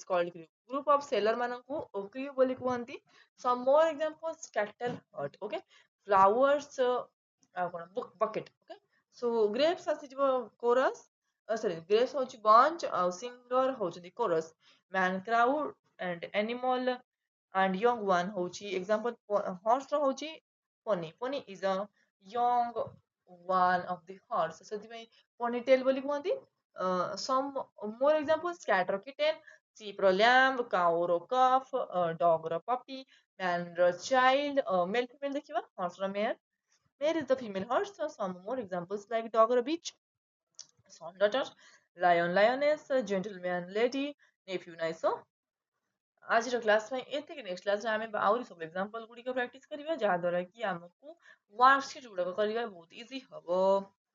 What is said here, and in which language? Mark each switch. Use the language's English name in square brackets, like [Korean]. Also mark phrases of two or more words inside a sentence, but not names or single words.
[English] called crew group of sailor ମାନଙ୍କୁ crew [Odia] ବୋଲି କୁହନ୍ତି [English] some more examples cattle herd okay flowers [Odia] ଆଉ କଣ [English] bucket okay so grapes ଆସିଯିବ chorus sorry grapes ହଉଛି bunch ଆଉ singer ହଉଛନ୍ତି chorus man crowd and animal and young one ହଉଛି example horse ର ହଉଛି pony pony is a young one of the horse ସେଥିପାଇଁ ponytail [Odia] ବୋଲି କୁହନ୍ତି [English] some more examples cat ର kitten sheep ର lamb cow ର calf dog ର puppy man ର child male female ଦେଖିବା horse ର mare mare is the female horse so some more examples like dog ର bitch son daughter lion lioness gentleman lady nephew niece so [Odia] ଆଜିର କ୍ଲାସ ପାଇଁ ଏତିକି ନେକ୍ସଟ କ୍ଲାସରେ ଆମେ ଆହୁରି ସବୁ ଏକ୍ସାମ୍ପଲ ଗୁଡିକ ପ୍ରାକ୍ଟିସ କରିବା ଯାହା ଦ୍ୱାରା କି ଆମକୁ ୱାର୍କସିଟ୍ ଗୁଡାକ କରିବା ବହୁତ ଇଜି ହବ